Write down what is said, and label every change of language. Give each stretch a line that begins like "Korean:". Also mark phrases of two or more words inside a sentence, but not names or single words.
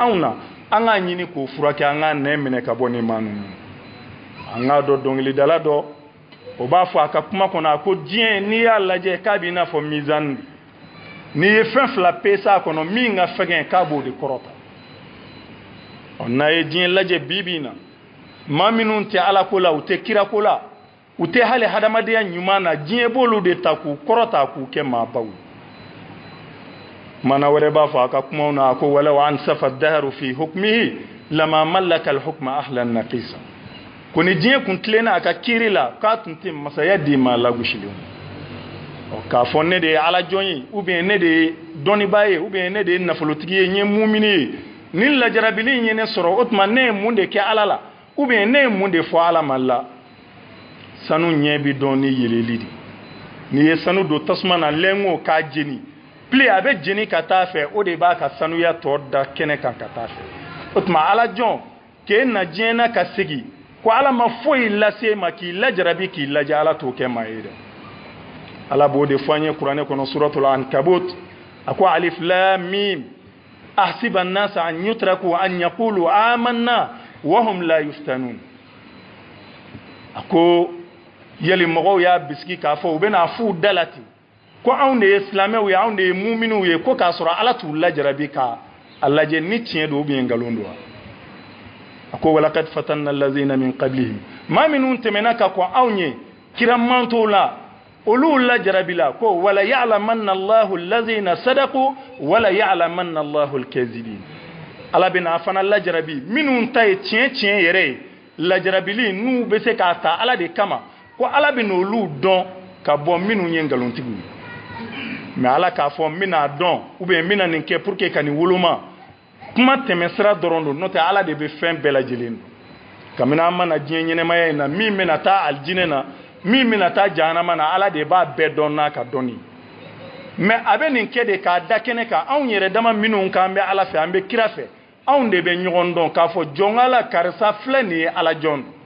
Bambara: anw na an k'a ɲini k'o furakɛ an k'a nɛn minɛ ka bɔ nin maa ninnu an k'a dɔn dɔnkilidala dɔ o b'a fɔ a ka kuma kɔnɔ a ko diɲɛ n'i y'a lajɛ k'a b'i n'a fɔ mizani n'i ye fɛn fila pesa a kɔnɔ min ka fɛgɛn k'a b'o de kɔrɔta n'a ye diɲɛ lajɛ bi bi in na maa minnu tɛ Ala ko la u tɛ kira ko la u tɛ hali hadamadenya ɲuman na diɲɛ b'olu de ta k'u kɔrɔta k'u kɛ maabaw mana wɛrɛ b'a fɔ a ka kumaw na a ko
Arabic: ولو أنصف الدهر في حكمه لما ملك الحكم أهلا ناقصة
Bambara: ko ni diɲɛ kun tilenna a ka kiiri la k'a tun tɛ masaya di maa lagosilenw k'a fɔ ne de ye Ala jɔn ye
French: ou bien
Bambara: ne de ye dɔnnibaa ye
French: ou bien
Bambara: ne de ye nafolotigi ye n ye mumini ye ni lajarabili in ye ne sɔrɔ o tuma ne ye mun de kɛ Ala la
French: ou bien
Bambara: ne ye mun de fɔ Ala ma la sanu ɲɛ bi dɔn ni yeleli de n'i ye sanu don tasuma na lɛngo k'a jeni pile a bɛ jeni ka taa fɛ o de b'a ka sanuya tɔ da kɛnɛ kan ka taa fɛ o tuma Ala jɔn k'e na diɲɛ na ka segin ko Ala ma foyi lase ma k'i lajarabi k'i lajɛ Ala t'o kɛ maa ye dɛ Ala b'o de fɔ an ye kuranɛ kɔnɔ suratul ankabut a ko
Arabic: الم أحسب الناس أن يتركوا أن يقولوا آمنا وهم لا يفتنون
Bambara: a ko yali mɔgɔw y'a bisigi k'a fɔ u bɛna f'u da la ten ko anw de ye silamɛw ye anw de ye muminiw ye ko k'a sɔrɔ Ala t'u lajarabi ka a lajɛ ni tiɲɛ don
French: ou bien
Bambara: nkalon don a ko
Arabic: ولقد فتنا الذين من قبلهم
Bambara: maa minnu tɛmɛna ka kɔn anw ye kira mantow la olu lajarabila ko
Arabic: وليعلمن الله الذين صدقوا وليعلمن الله الكاذبين
Bambara: Ala bɛna fana lajarabi minnu ta ye tiɲɛ yɛrɛ ye lajarabili n'u bɛ se k'a ta Ala de kama ko Ala bɛna olu dɔn ka bɔ minnu ye nkalontigiw ye mais Ala k'a fɔ n bɛna dɔn
French: ou bien
Bambara: n bɛna nin kɛ
French: pour que
Bambara: ka nin woloma kuma tɛmɛsira dɔrɔn don n'o tɛ Ala de bɛ fɛn bɛɛ lajɛlen don kabini an mana diɲɛ ɲɛnɛmaya in na min bɛna taa alijinɛ na min bɛna taa jahanama na Ala de b'a bɛɛ dɔn n'a ka dɔnni mais a bɛ nin kɛ de k'a da kɛnɛ kan anw yɛrɛ dama minnu k'an bɛ Ala fɛ an bɛ kira fɛ anw de bɛ ɲɔgɔn dɔn k'a fɔ jɔn Ala karisa filɛ nin ye Ala jɔn